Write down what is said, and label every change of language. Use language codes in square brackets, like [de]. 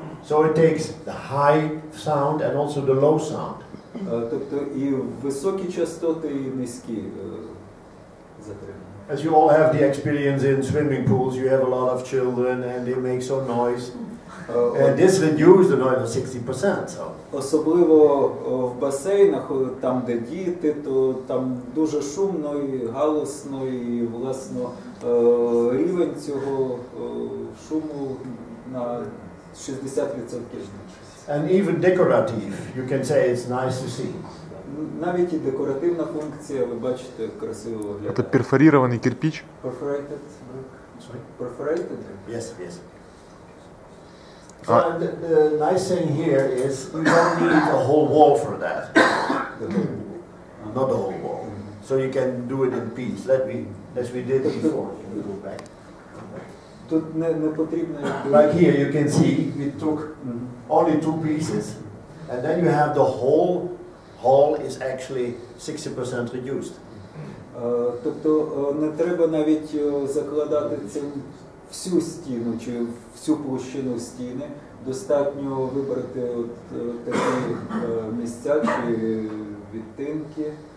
[en] So it takes the high sound and also the low sound. [uk] Тобто і високі частоти, і низькі затримання. [en] As you all have the experience in swimming pools, you have a lot of children and they make some noise. And this reduces the noise to 60%. So. [uk] Особливо в басейнах, там де діти, то там дуже шумно і галасно, і власно рівень цього шуму на 60% зменшується. [en] And even decorative, you can say it's nice to see. [uk] Навіть і декоративна функція, ви бачите, як красиво виглядає. [ru] Это перфорированный кирпич? [en] Perforated brick. Sorry? Perforated brick? Yes, yes. So the nice thing here is you don't need a whole wall for that. Not the whole wall. So you can do it in piece, as we did before. Go back. [uk] Тут не потрібно... [en] Like here you can see we took only 2 pieces and then you have the whole hall is actually 60% reduced. [uk] Тобто не треба навіть закладати всю стіну чи всю площину стіни. Достатньо вибрати такі місця чи відтинки.